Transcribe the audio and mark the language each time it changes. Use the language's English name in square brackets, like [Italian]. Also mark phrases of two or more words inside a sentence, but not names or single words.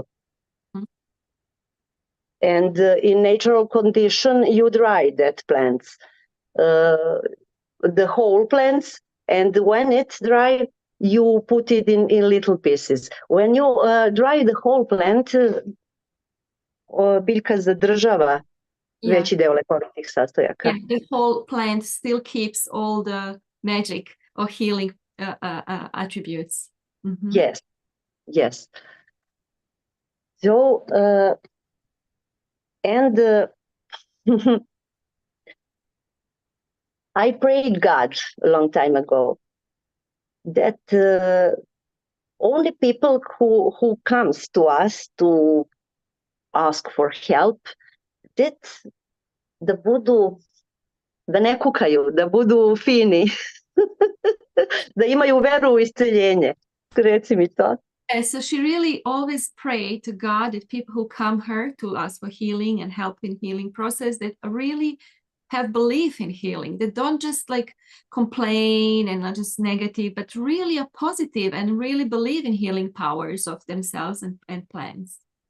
[English] Mm-hmm. And in natural condition, you dry that plants, the whole plants, and when it's dry, you put it in little pieces. When you dry the whole plant, [Serbian] biljka zadržava veći deo lekovitih sastojaka. [English] Yeah, the whole plant still keeps all the magic or healing attributes. Mm-hmm. Yes. So, and I prayed God a long time ago that only people who comes to us to ask for help, that [Serbian] da ne kukaju, da budu fini, da imaju veru u isceljenje. Reci mi to. [English] So she really always prayed to God that people who come her to ask for healing and help in healing process, that really have belief in healing. They don't just like complain and not just negative, but really are positive and really believe in healing powers of themselves and plants.